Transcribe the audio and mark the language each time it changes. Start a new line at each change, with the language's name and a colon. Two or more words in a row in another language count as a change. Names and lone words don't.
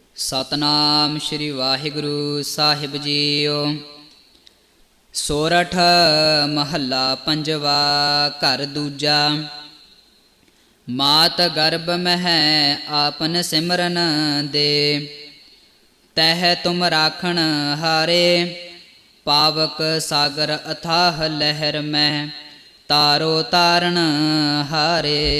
Punjabi: ਸਤਨਾਮ ਸ੍ਰੀ ਵਾਹਿਗੁਰੂ ਸਾਹਿਬ ਜੀਓ। ਸੋਰਠ ਮਹਲਾ ਪੰਜਵਾ ਘਰ ਦੂਜਾ। ਮਾਤ ਗਰਭ ਮਹ ਆਪਨ ਸਿਮਰਨ ਦੇ, ਤਹ ਤੁਮ ਰਾਖਣ ਹਾਰੇ। ਪਾਵਕ ਸਾਗਰ ਅਥਾਹ ਲਹਰ ਮੈ, ਤਾਰੋ ਤਾਰਣ ਹਾਰੇ।